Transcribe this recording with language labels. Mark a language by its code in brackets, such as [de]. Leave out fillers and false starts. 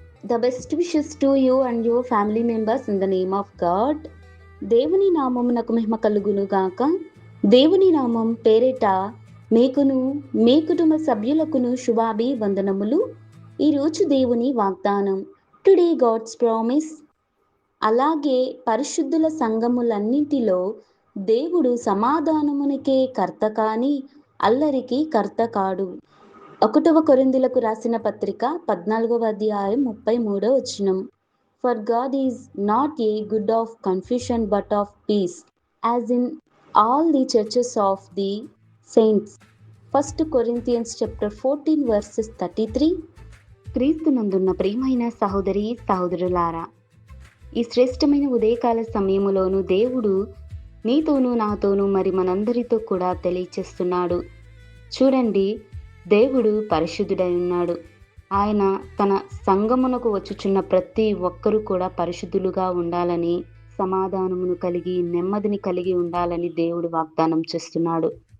[en] The best wishes to you and your family members in the name of God. [te] దేవుని నామమునకు మహిమ కలుగును గాక. దేవుని నామం పేరిట మీకును మీ కుటుంబ సభ్యులకును శుభాభివందనములు. ఈరోజు దేవుని వాగ్దానం, [en] Today God's promise. [te] అలాగే పరిశుద్ధుల సంఘములన్నింటిలో దేవుడు సమాధానమునికే కర్త కాని అల్లరికి కర్త కాడు. 1 కొరింథీయులకు రాసిన పత్రిక 14వ అధ్యాయం 33వ వచనం. [en] For God is not a God of confusion but of peace, as in all the churches of the saints. 1 Corinthians chapter 14 verses 33. [te] క్రీస్తునందున్న ప్రియమైన సహోదరి సహోదరులారా, ఈ శ్రేష్టమైన ఉదయకాల సమయములోను దేవుడు నీతోనూ నాతోనూ మరి మనందరితో కూడా తెలియచేస్తున్నాడు. చూడండి, దేవుడు పరిశుద్ధుడై ఉన్నాడు. ఆయన తన సంఘమునకు వచ్చుచున్న ప్రతి ఒక్కరూ కూడా పరిశుద్ధులుగా ఉండాలని, సమాధానమును కలిగి నెమ్మదిని కలిగి ఉండాలని దేవుడు వాగ్దానం చేస్తున్నాడు.